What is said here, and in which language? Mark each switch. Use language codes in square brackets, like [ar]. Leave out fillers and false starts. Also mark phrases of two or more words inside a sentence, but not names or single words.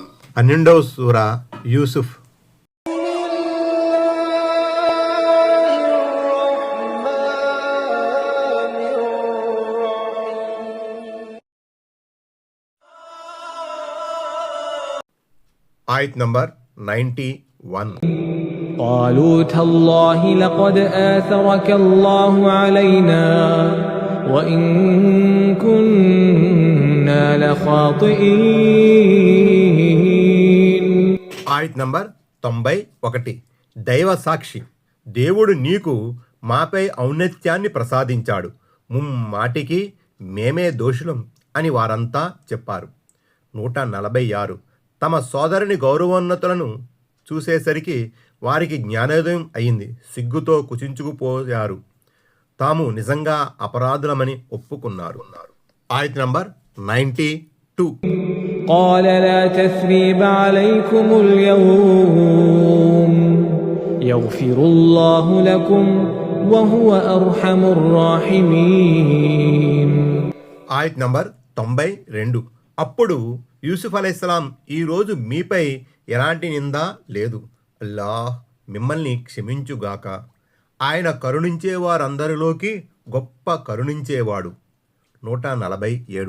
[te] 12వ సూరా యూసుఫ్. ఆయత్ నంబర్ 91. [ar] قالوا تالله لقد آثرك الله علينا وإن كنا لخاطئين. [te] ఆయత్ నంబర్ 91. దైవ సాక్షి, దేవుడు నీకు మాపై ఔన్నత్యాన్ని ప్రసాదించాడు, ముమ్మాటికి మేమే దోషులం అని వారంతా చెప్పారు. 146. తమ సోదరుని గౌరవోన్నతులను చూసేసరికి వారికి జ్ఞానోదయం అయింది, సిగ్గుతో కుచించుకుపోయారు, తాము నిజంగా అపరాధులమని ఒప్పుకున్నారు. ఆయత్ నంబర్ 92. [ar] قال لا تثريب عليكم اليوم يغفر الله لكم وهو أرحم الراحمين. [te] ఆయత్ నంబర్ 92. అప్పుడు యూసుఫ్ అలైహిస్సలాం, ఈరోజు మీపై ఎలాంటి నింద లేదు, అల్లాహ్ మిమ్మల్ని క్షమించుగాక, ఆయన కరుణించే వారందరిలోకి గొప్ప కరుణించేవాడు. 147.